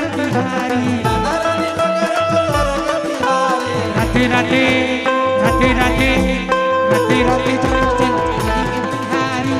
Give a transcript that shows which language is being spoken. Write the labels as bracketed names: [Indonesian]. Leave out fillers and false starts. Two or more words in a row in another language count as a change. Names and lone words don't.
[Gujarati] बिहारी રાધારાણી વગર તો સ્વર્ગ બિહારી [Hindi] राधे राधे राधे राधे राधे राधे चल चल बिहारी